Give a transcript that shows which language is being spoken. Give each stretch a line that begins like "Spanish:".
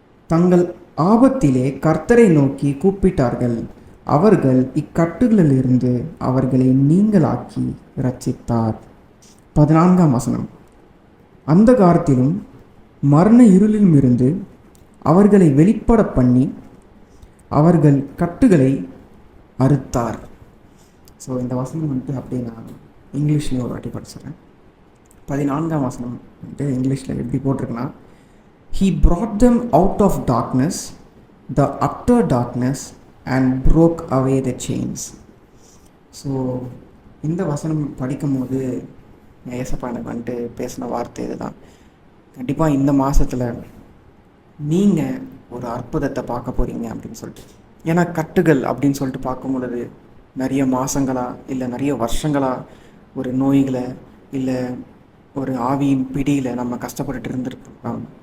Tamil: தங்கள் ஆபத்திலே கர்த்தரை நோக்கி கூப்பிட்டார்கள், அவர்கள் இக்கட்டுகளிலிருந்து அவர்களை நீங்களாக்கி இரட்சித்தார். 14ஆம் வசனம். அந்த காலத்திலும் மரண இருளிலும் இருந்து அவர்களை வெளிப்பட பண்ணி அவர்கள் கட்டுகளை அறுத்தார். ஸோ இந்த வசனம் வந்துட்டு அப்படியே நான் இங்கிலீஷ்லேயும் ஒரு வாட்டி படிச்சிடுறேன். 14ஆம் வசனம் வந்துட்டு இங்கிலீஷில் எப்படி போட்டிருக்குன்னா,
English: He brought them out of darkness, the utter darkness, and broke away the chains.
Tamil: So இந்த வசனம் படிக்கும்போது ஏசப்பா எனக்கு வந்துட்டு பேசின வார்த்தை இதுதான். கண்டிப்பாக இந்த மாதத்தில் நீங்கள் ஒரு அற்புதத்தை பார்க்க போகிறீங்க அப்படின்னு சொல்லிட்டு. ஏன்னா கட்டுகள் அப்படின்னு சொல்லிட்டு பார்க்கும் பொழுது நிறைய மாதங்களா இல்லை நிறைய வருஷங்களா ஒரு நோய்களை இல்லை ஒரு ஆவியின் பிடியில் நம்ம கஷ்டப்பட்டுட்டு இருந்துருக்கோம்.